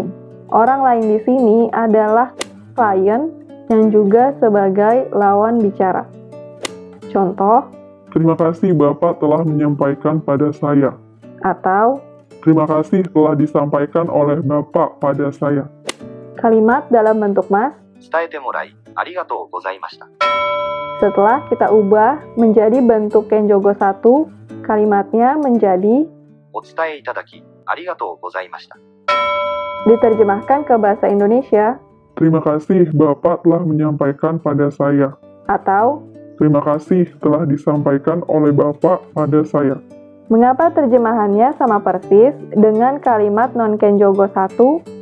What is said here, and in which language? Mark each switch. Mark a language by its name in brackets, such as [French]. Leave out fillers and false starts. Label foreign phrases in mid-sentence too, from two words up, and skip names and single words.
[Indonesian] Orang lain di sini adalah klien yang juga sebagai lawan bicara. Contoh, Terima kasih Bapak telah menyampaikan pada saya. atau Terima kasih telah disampaikan oleh Bapak pada saya. kalimat dalam bentuk mas, [Japanese] 伝えてもらい、ありがとうございました。 [Indonesian] setelah kita ubah menjadi bentuk Kenjogo 1, kalimatnya menjadi [Japanese] お伝えいただき、ありがとうございました。 [Indonesian] diterjemahkan ke bahasa Indonesia, Terima kasih Bapak telah menyampaikan pada saya. atau Terima kasih telah disampaikan oleh Bapak pada saya. mengapa terjemahannya sama persis dengan kalimat non-Kenjogo 1?